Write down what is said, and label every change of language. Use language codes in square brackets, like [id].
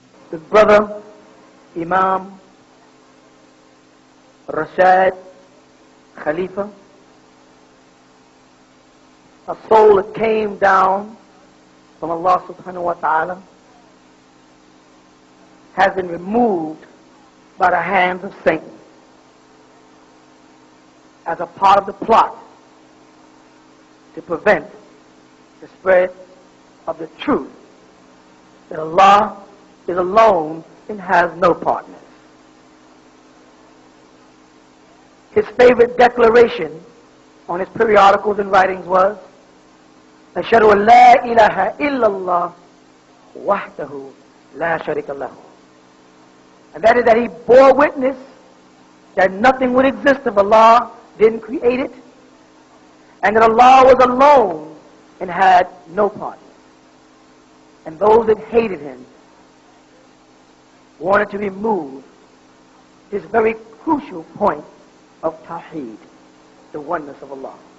[en] His brother, Imam Rashad Khalifa, a soul that came down from Allah subhanahu wa ta'ala, has been removed by the hands of Satan as a part of the plot to prevent the spread of the truth that Allah is alone and has no partners. His favorite declaration on his periodicals and writings was, [ar] أشهد أن لا إله إلا الله وحده لا شريك له. [en] And that is that he bore witness that nothing would exist if Allah didn't create it, and that Allah was alone and had no partner. And those that hated him wanted to remove this very crucial point of Tawheed. the oneness of Allah.